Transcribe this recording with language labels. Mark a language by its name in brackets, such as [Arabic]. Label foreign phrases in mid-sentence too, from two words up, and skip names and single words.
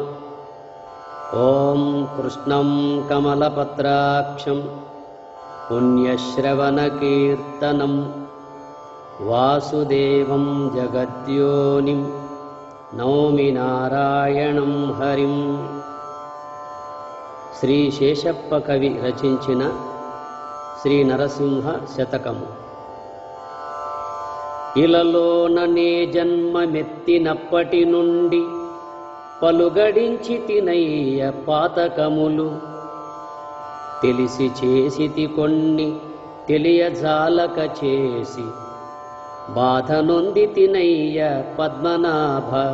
[Sanskrit] ओं कृष्णं कमलपत्राक्षं पुण्यश्रवणकीर्तनं वासुदेवं जगद्योनिं नौमि नारायणं हरिं। [Telugu] శ్రీ శేషప్ప కవి రచించిన శ్రీ నరసింహ శతకము. ఇలలోననే జన్మమెత్తినప్పటి నుండి పలుగడించి తినయ్య పాతకములు, తెలిసి చేసితి కొన్ని తెలియజాలక చేసి బాధ నొంది తినయ్య పద్మనాభ.